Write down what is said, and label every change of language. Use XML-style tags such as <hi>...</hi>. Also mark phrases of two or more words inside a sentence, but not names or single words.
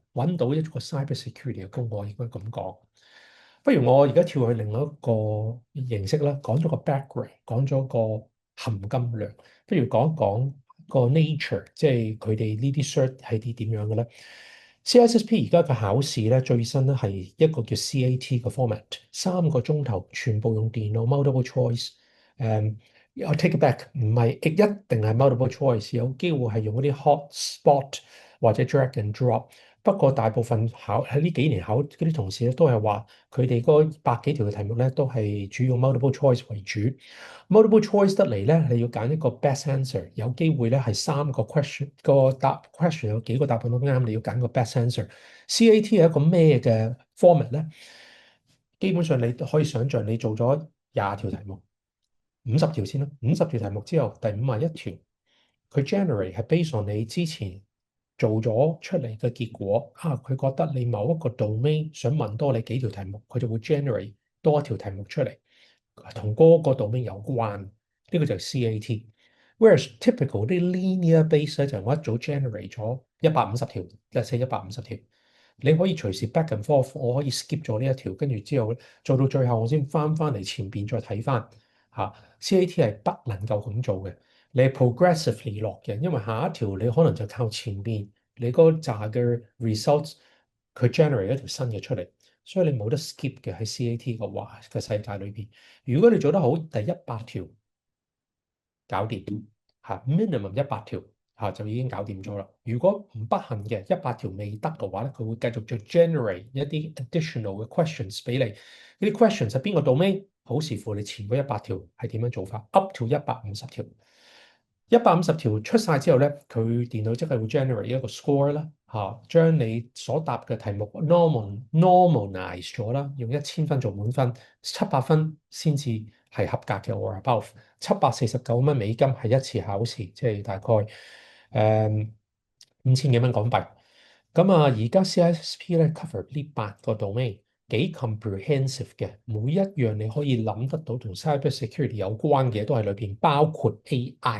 <yue>揾到一個</yue> <en>cyber security</en> <yue>嘅工，我應該咁講。不如我而家跳去另外一個形式啦，講咗個 background，講咗個含金量，不如講一講個 nature，即係佢哋呢啲 cert 係啲點樣嘅咧？CISSP 而家嘅考試咧最新咧係一個叫 CAT 嘅 format，3個鐘頭全部用電腦</yue> <en>multiple choice。我 take it back，</en> <yue>唔係一定係</yue> <en>multiple choice，</en> <yue>有機會係用嗰啲</yue> <en>hot spot</en> <yue>或者</yue> <en>drag and drop。</en> <yue>不過大部分喺呢幾年考嗰啲同事咧，都係話佢哋嗰百幾條嘅題目咧，都係主要</yue> <en>multiple choice</en> <yue>為主。</yue> <en>multiple choice</en> <yue>得嚟咧，你要揀一個</yue> <en>best answer，</en> <yue>有機會咧係3個 question 個答 question 有幾個答案都啱，你要揀個</yue> <en>best answer。</en> <yue>CAT 係一個咩嘅 format 咧？基本上你可以想像你做咗20條題目，50條先啦，50條題目之後，第51條佢 generate 係</yue> <en>based on</en> <yue>你之前做咗出嚟嘅結果啊，佢覺得你某一個 domain 想問多你幾條題目，佢就會 generate 多一條題目出嚟，同嗰個 domain 有關。呢個就係 CAT。</yue> <en>Whereas typical</en> <yue>啲</yue> <en>linear base</en> <yue>咧就係我一早 generate 咗150條，即係150條，你可以隨時</yue> <en>back and forth，</en> <yue>我可以 skip 咗呢一條，跟住之後做到最後我先翻嚟前邊再睇翻嚇。CAT 係不能夠咁做嘅。你係 progressively 落嘅，因為下一條你可能就靠前邊你嗰扎嘅 results，佢 generate 一條新嘅出嚟，所以你冇得 skip 嘅喺 CAT 嘅話嘅世界裏邊。如果你做得好，第100條搞掂嚇，minimum 100條嚇就已經搞掂咗啦。如果唔不幸嘅100條未得嘅話咧，佢會繼續再 generate 一啲 additional 嘅 questions 俾你。呢啲 questions 係邊個 domain？好視乎你前嗰100條係點樣做法 ，</yue> <en>up to</en> <yue>150條。150條出晒之後咧，佢電腦即係會 generate 一個 score 啦，嚇，將你所答嘅題目 normalize 咗啦，用1000分做滿分，700分先至係合格嘅</yue> <en>or above。$</en> <yue>749 係一次考試，即係大概5000幾蚊港幣。咁啊，而家 CISSP 咧 cover 呢8個 domain，幾 comprehensive 嘅，每一樣你可以諗得到同</yue> <en>cyber security</en> <yue>有關嘅都喺裏邊，包括 AI。</yue>